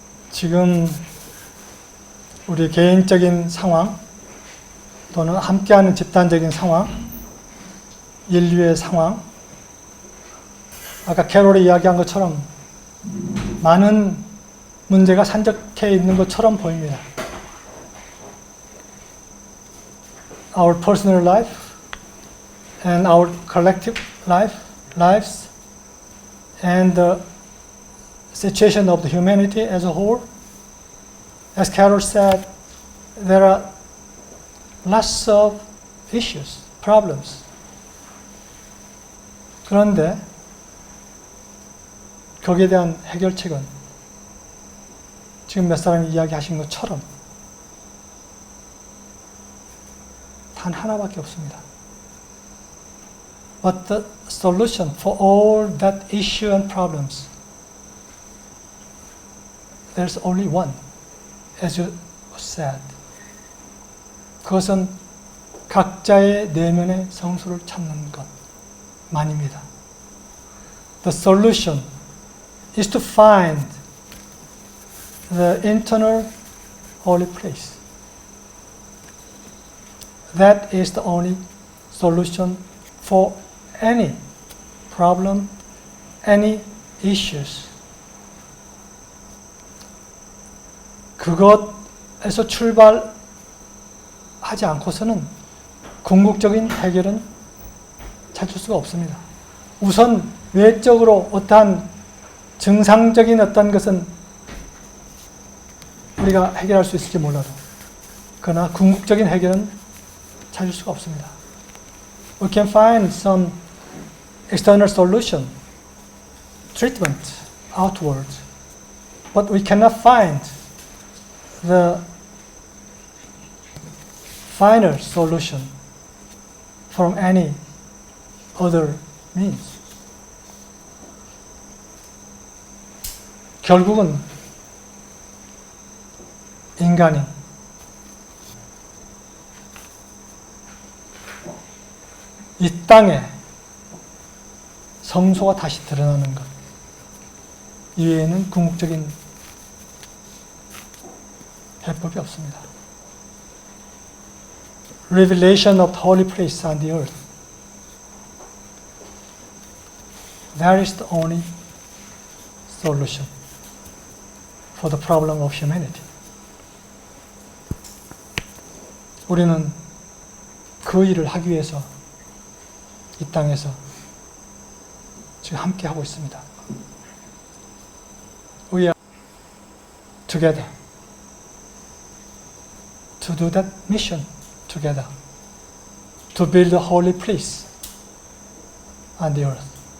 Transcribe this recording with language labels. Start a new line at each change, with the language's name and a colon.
Korean: 지금 우리 개인적인 상황 또는 함께하는 집단적인 상황, 인류의 상황, 아까 캐롤이 이야기한 것처럼 많은 문제가 산적해 있는 것처럼 보입니다.
English: our personal life and our collective lives and the situation of the humanity as a whole. As Carol said, there are lots of issues, problems.
Korean: 그런데 거기에 대한 해결책은 지금 몇 사람이 이야기하신 것처럼 단 하나밖에 없습니다.
English: But the solution for all that issue and problems, there's only one, as you said.
Korean: 그것은 각자의 내면의 성수를 찾는 것만입니다.
English: The solution is to find the internal holy place. That is the only solution for any problem, any issues.
Korean: 그것에서 출발하지 않고서는 궁극적인 해결은 찾을 수가 없습니다. 우선 외적으로 어떠한 증상적인 어떤 것은 우리가 해결할 수 있을지 몰라도 그러나 궁극적인 해결은 찾을 수가 없습니다.
English: We can find some external solution, treatment outward, but we cannot find the final solution from any other means.
Korean: 결국은 인간이 이 땅에 성소가 다시 드러나는 것 이외에는 궁극적인 해법이 없습니다.
English: Revelation of the holy place on the earth. That is the only solution for the problem of humanity.
Korean: 우리는 그 일을 하기 위해서 이 땅에서 지금 함께 하고 있습니다.
English: We are together to do that mission together, to build a holy place on the earth.